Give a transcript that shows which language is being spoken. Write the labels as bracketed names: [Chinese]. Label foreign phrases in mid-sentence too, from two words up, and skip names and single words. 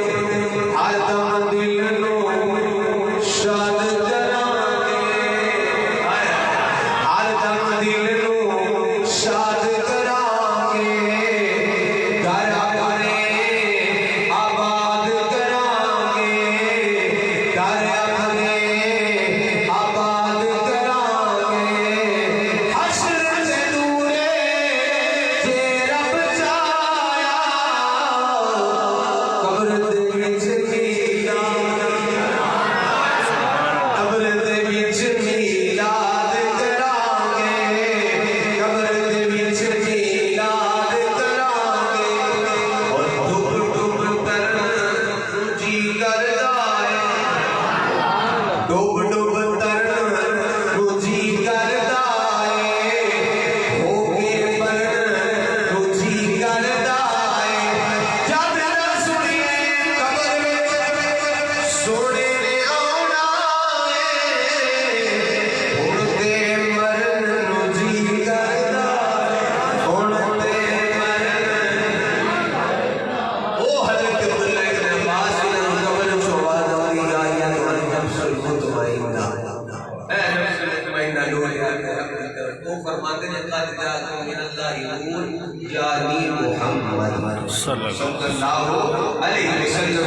[Punjabi] حالت من دل نو شاد کرانے، حالت من دل نو شاد کرانے، گھر اپنے آباد کرانے، گھر اپنے آباد کرانے. حشر سے دورے جے رب چایا قبر دے وچ میلاد، قبر دے وچ میلاد کرانگے، قبر دے وچ میلاد کرانگے. اور ڈب ڈب ترن جی کردا ہے، ڈب ڈب ترن جی کردا ہے، ہو کے مرن جی کردا ہے. جب نہ سنیے قبر وچ سونے نے آنا ہے، ہن تے مرن جی کردا ہے، ہن تے مرن. [Urdu] او حضرت عبداللہ ابن عباس نے قبر میں آواز آ رہی ہے [Arabic] یا نفس المطمئنہ، [Urdu] اے [Arabic] نفس المطمئنہ [Urdu] لوٹ اپنے رب کی طرف. وہ فرماتے ہیں [Arabic] قد جاءکم من اللہ نور [Urdu] یعنی محمد [Arabic] صلی اللہ علیہ وسلم.